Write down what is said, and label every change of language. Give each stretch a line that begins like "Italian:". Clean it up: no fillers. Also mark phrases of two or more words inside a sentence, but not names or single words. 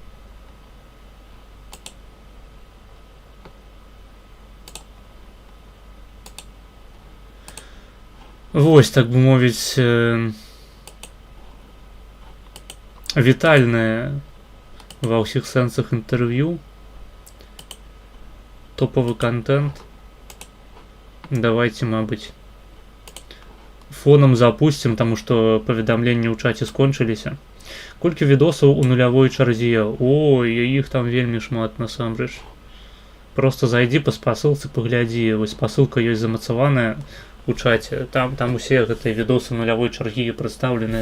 Belarusian: Вось, так бы мовіць, вітальнае ва ўсіх сэнсах інтэрв'ю.
Russian: Топовый контент. Давайте, мабыць, фоном запустим, потому что
Belarusian: паведамленні ў чаце скончыліся. Колькі відосаў у нулявой чарзе? Ой, іх там вельмі шмат насамрэч.
Russian: Просто зайди по
Belarusian: спасылцы, паглядзі. Вось спасылка ёсць замацаваная у чаце. Там усе гэтыя відосы нулявой чаргі прадстаўленыя.